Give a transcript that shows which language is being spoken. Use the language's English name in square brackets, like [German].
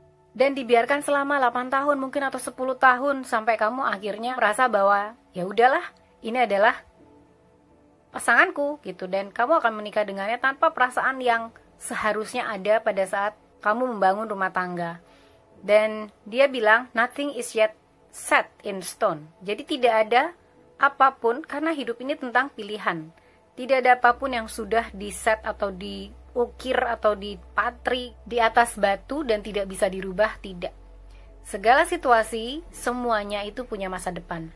[Indonesian] Dan dibiarkan selama 8 tahun mungkin atau 10 tahun sampai kamu akhirnya merasa bahwa ya udahlah, ini adalah pasanganku gitu, dan kamu akan menikah dengannya tanpa perasaan yang seharusnya ada pada saat kamu membangun rumah tangga. Dan dia bilang [English] nothing is yet set in stone. [Indonesian] Jadi tidak ada apapun, karena hidup ini tentang pilihan. Tidak ada apapun yang sudah di-set atau diukir atau dipatri di atas batu dan tidak bisa dirubah, tidak. Segala situasi, semuanya itu punya masa depan.